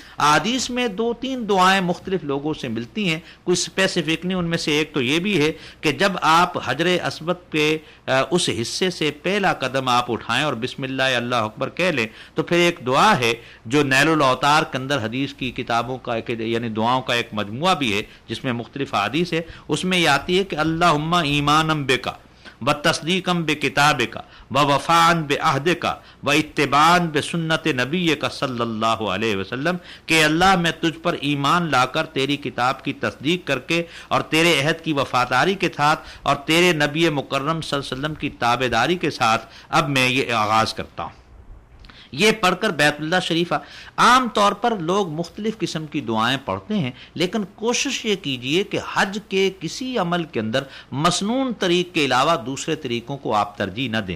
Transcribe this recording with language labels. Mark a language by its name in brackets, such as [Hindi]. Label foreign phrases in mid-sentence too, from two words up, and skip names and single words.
[Urdu] احادیث میں 2-3 دعائیں مختلف لوگوں سے ملتی ہیں، کوئی اسپیسیفک نہیں، ان میں سے ایک تو یہ بھی ہے کہ جب آپ حجر اسود کے اس حصے سے پہلا قدم آپ اٹھائیں اور [Arabic] بسم اللہ اللہ اکبر [Urdu] کہہ لیں، تو پھر ایک دعا ہے جو نیل الاوتار کے اندر حدیث کی کتابوں کا یعنی دعاؤں کا ایک مجموعہ بھی ہے جس میں مختلف احادیث ہے، اس میں یہ آتی ہے کہ [Arabic] اللہم ایمانم بکا وتصدیقم بکتابکا ووفاءً بعہدکا واتباعًا بسنت نبیکا صلی اللہ علیہ وسلم، [Urdu] کہ اللہ میں تجھ پر ایمان لا کر تیری کتاب کی تصدیق کر کے اور تیرے عہد کی وفاداری کے ساتھ اور تیرے نبی مکرم [Arabic] صلی اللہ علیہ وسلم [Urdu] کی تابعداری کے ساتھ اب میں یہ آغاز کرتا ہوں۔ یہ پڑھ کر بیت اللہ شریف عام طور پر لوگ مختلف قسم کی دعائیں پڑھتے ہیں، لیکن کوشش یہ کیجئے کہ حج کے کسی عمل کے اندر مسنون طریق کے علاوہ دوسرے طریقوں کو آپ ترجیح نہ دیں۔